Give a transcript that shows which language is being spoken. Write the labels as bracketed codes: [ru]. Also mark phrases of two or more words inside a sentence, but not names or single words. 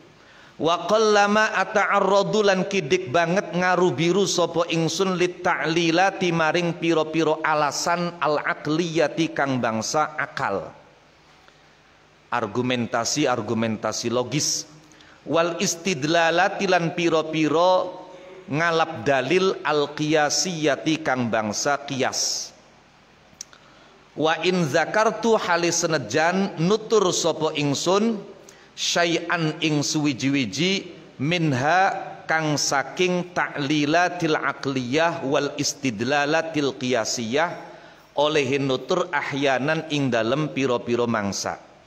[ar] وقلما أتعرض [jv] lan kidik banget ngaru biru sapa ingsun [ar] للتعليلات [jv] maring piro-piro alasan [ar] العقلية [jv] kang bangsa akal, [id] argumentasi logis, [ar] والاستدلالات [jv] lan piro-piro ngalap dalil [ar] القياسية [jv] kang bangsa qiyas. [ar] وإن ذكرت [jv] halis senajan nutur sapa ingsun syai'an ing suwiji-wiji minha kang saking [ar] التعليلات العقلية والاستدلالات القياسية [jv] oleh nutur ahyanan ing dalem piro-piro mangsa.